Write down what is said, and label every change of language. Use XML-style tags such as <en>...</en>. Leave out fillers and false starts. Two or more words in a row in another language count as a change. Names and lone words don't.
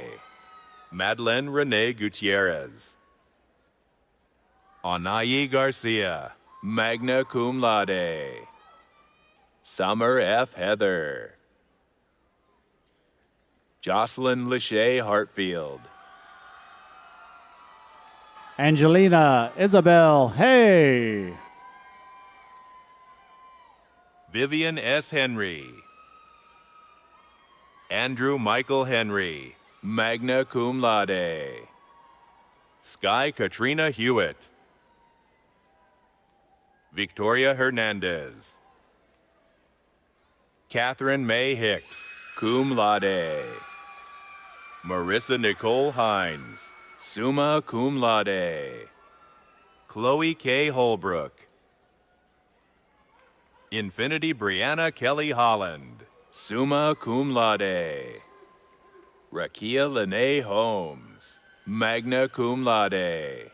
<en>Madeleine Renee Gutierrez. Anayi Garcia,</en> <la>magna cum laude.</la> <en>Summer F. Heather. Jocelyn Lachey Hartfield. Angelina Isabel Hay. Vivian S. Henry. Andrew Michael Henry,</en> <la>magna cum laude.</la> <en>Sky Katrina Hewitt. Victoria Hernandez. Catherine May Hicks,</en> <la>cum laude.</la> <en>Marissa Nicole Hines,</en> <la>summa cum laude.</la> <en>Chloe K. Holbrook. Infinity Brianna Kelly Holland,</en> <la>summa cum laude.</la> <en>Rakia Lene Holmes,</en> <la>magna cum laude.</la>